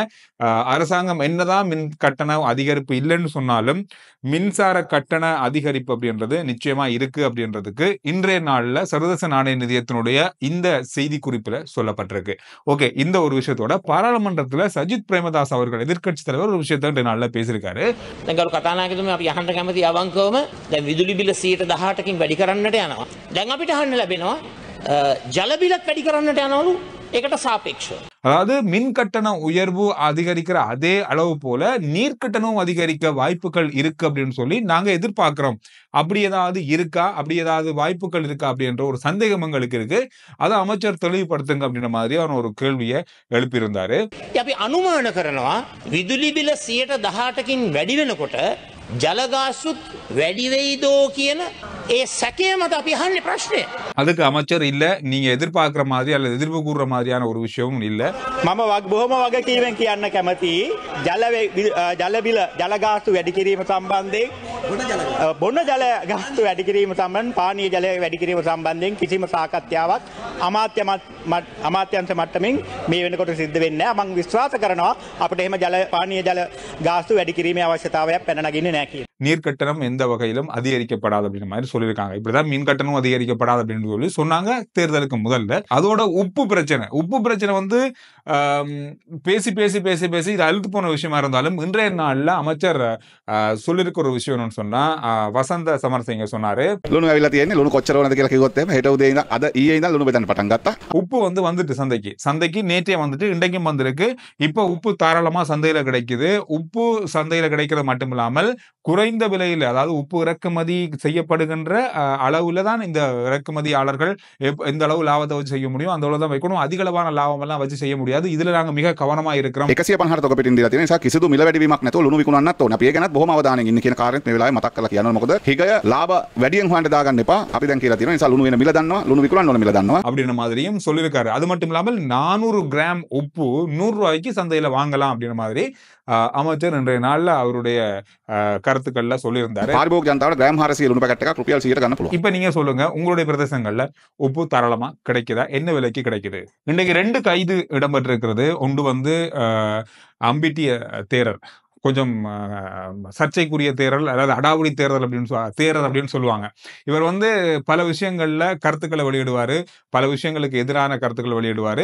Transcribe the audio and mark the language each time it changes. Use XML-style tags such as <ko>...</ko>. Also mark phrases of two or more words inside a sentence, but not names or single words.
<ta>அரசாங்கம் என்னதான் மின் கட்டண அதிகரிப்பு இல்லைன்னு சொன்னாலும் மின்சார கட்டண அதிகரிப்பு அப்படின்றது நிச்சயமா இருக்கு அப்படின்றதுக்கு இன்றைய நாள்ல சர்வதேச நாணய நிதியத்தினுடைய இந்த செய்தி குறிப்பில் சொல்லப்பட்டிருக்கு. ஓகே, இந்த ஒரு விஷயத்தோட பாராளுமன்றத்துல சஜித் பிரேமதாஸ் அவர்கள், எதிர்க்கட்சி தலைவர், ஒரு விஷயத்தை இன்றைய நாள்ல பேசியிருக்காரு.</ta> <si>දැන් කතානායකතුමා අපි අහන්න කැමති අවංකවම දැන් විදුලි බිල 18%කින් වැඩි කරන්නට යනවා. දැන් අපිට අහන්න ලැබෙනවා ජල බිලත් වැඩි කරන්නට යනවලු. ඒකට சாபேක්ෂව.</si> <ta>அதாவது மின் கட்டண உயர்வு அதிகரிக்கிற அதே அளவு போல நீர் கட்டணம் அதிகரிக்க வாய்ப்புகள் இருக்கு அப்படின்னு சொல்லி நாங்க எதிர்பார்க்கிறோம். அப்படி ஏதாவது இருக்கா, அப்படி ஏதாவது வாய்ப்புகள் இருக்கா அப்படின்ற ஒரு சந்தேகம் எங்களுக்கு இருக்கு. அதை அமைச்சர் தெளிவுபடுத்துங்க அப்படின்ற மாதிரியான ஒரு கேள்வியை எழுப்பியிருந்தாரு.</ta> <si>අපි අනුමාන කරනවා විදුලි බිල 18%කින් වැඩි වෙනකොට ජලගාස්තුත් වැඩි වෙයිදෝ කියන ඒ සැකය මත අපි අහන්නේ ප්‍රශ්නය.</si> <ta>அதுக்கு அமைச்சர் இல்ல, நீங்க எதிர்பார்க்கிற மாதிரி அல்லது எதிர்ப்பு கூறுற மாதிரியான ஒரு விஷயமும் இல்ல.</ta> <si>මම බොහොම වගකීමෙන් කියන්න කැමති ජල බිල ජල ගාස්තු වැඩි කිරීම සම්බන්ධයෙන් බොන ජල ගාස්තු වැඩි කිරීම සම්බන්ධයෙන් පානීය ජලය වැඩි කිරීම සම්බන්ධයෙන් කිසිම සාකච්ඡාවක් අමාත්‍යංශ මට්ටමින් මේ වෙනකොට සිද්ධ වෙන්නේ නැහැ. මම විශ්වාස කරනවා අපිට එහෙම පානීය ජල ගාස්තු වැඩි කිරීමේ අවශ්‍යතාවයක් පැන නගින්නේ නැහැ කියලා.</si> <ta>நீர் கட்டணம் எந்த வகையிலும் அதிகரிக்கப்படாது அப்படின்ற மாதிரி சொல்லியிருக்காங்க. இப்படிதான் மின் கட்டணம் அதிகரிக்கப்படாது அப்படின்னு சொல்லி சொன்னாங்க தேர்தலுக்கு முதல்ல. அதோட உப்பு பிரச்சனை பேசி பேசி பேசி பேசி இது அழுத்து போன விஷயமா இருந்தாலும் இன்றைய நாள்ல அமைச்சர் சொல்லியிருக்க ஒரு விஷயம் என்னன்னு சொன்னா, வசந்த சமரசிங்க சொன்னாரு,</ta> <si>ලුණු ඇවිල්ලා තියෙන්නේ ලුණු කොච්චර ඕනද කියලා කිව්වොත් එහෙම හෙට උදේ ඉඳන් අද ඊයේ ඉඳන් ලුණු බෙදන්න පටන් ගත්තා.</si> <ta>உப்பு வந்துட்டு சந்தைக்கு நேற்றே இன்றைக்கும் வந்திருக்கு. இப்போ உப்பு தாராளமா சந்தையில கிடைக்குது. உப்பு சந்தையில கிடைக்கிறது மட்டும் இல்லாமல் குறைந்த விலையில், அதாவது உப்பு இறக்குமதி செய்யப்படுகின்ற அளவுல தான் இந்த இறக்குமதியாளர்கள் எந்த அளவு லாபத்தை வச்சு செய்ய முடியும் அந்த அளவு தான் வைக்கணும். அதிக அளவான லாபம் எல்லாம் வச்சு செய்ய முடியாது. இதுல நாங்க மிக கவனமா இருக்கிறோம்.</ta> <si>150 තොග පිටින් දීලා තියෙන නිසා කිසිදු මිල වැඩිවීමක් නැතුව ලුණු විකුණන්නත් ඕන. අපි ඒ ගැනත් බොහොම අවධානයෙන් ඉන්න කියන කාරණේත් මේ වෙලාවේ මතක් කරලා කියනවා. මොකද හිගය ලාභ වැඩියෙන් හොයන්න දාගන්න එපා. අපි දැන් කියලා තියෙනවා. නිසා ලුණු වෙන මිල දන්නවා, ලුණු විකුණන්න ඕන මිල දන්නවා.</si> <ta>அப்படின்ற மாதிரியும் சொல்லியிருக்காரு. அது மட்டும் இல்லாமல் 400 கிராம் உப்பு 100 ரூபாய்க்கு சந்தையில வாங்கலாம் அப்படின்ற மாதிரி அமைச்சர் இன்றைய நாள்ல அவருடைய கருத்துக்கள்ல சொல்லியிருந்தாரு.</ta> <si>පාරිභෝගික ජනතාවට ග්‍රෑම් 400 ලුණු පැකට් එකක් රුපියල් 100ට ගන්න පුළුවන්.</si> <ta>இப்ப நீங்க சொல்லுங்க, உங்களுடைய பிரதேசங்கள்ல உப்பு தாராளமா கிடைக்குதா? என்ன விலைக்கு கிடைக்குது? இன்றைக்கு 2 கைது இடம்பெற்றிருக்கிறது. ஒன்று அம்பிட்டிய தேரர், கொஞ்சம் சர்ச்சைக்குரிய தேரல், அதாவது அடாவடி தேர்தல் அப்படின்னு சொல்லுவாங்க. இவர் பல விஷயங்கள்ல கருத்துக்களை வெளியிடுவாரு, பல விஷயங்களுக்கு எதிரான கருத்துக்களை வெளியிடுவாரு.</ta>